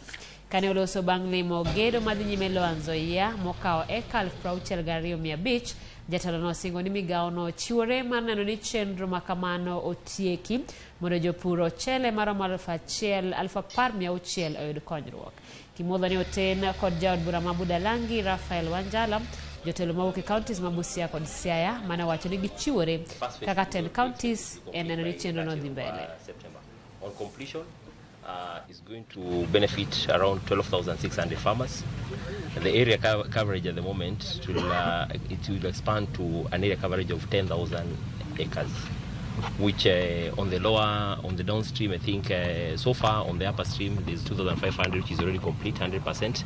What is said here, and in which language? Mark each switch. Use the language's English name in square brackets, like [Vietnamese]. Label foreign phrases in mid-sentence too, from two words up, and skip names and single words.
[Luo (Kenya and Tanzania)] Kane oloso bang' limo gedo madhi nyime Lower Nzoia mokao eka 62,500, jatelo no osingo ni migao no chiwore mar neno ni chenro makamano otieki mondo jopur ochele maromo 1,600 oyud konyruok. Kimodho ni oten kod jaod bura ma Budalangi Rafael Wanjala, jotelo mawuok e counties ma Busia kod Siaya mane wacho ni gichiwore kaka 10 counties e neno ni chenro no dhi mbele. [English] On completion, is going to benefit around 12,600 farmers. The area coverage at the moment it will expand to an area coverage of 10,000 acres, which on the downstream, I think so far on the upper stream there's 2,500, which is already complete 100%.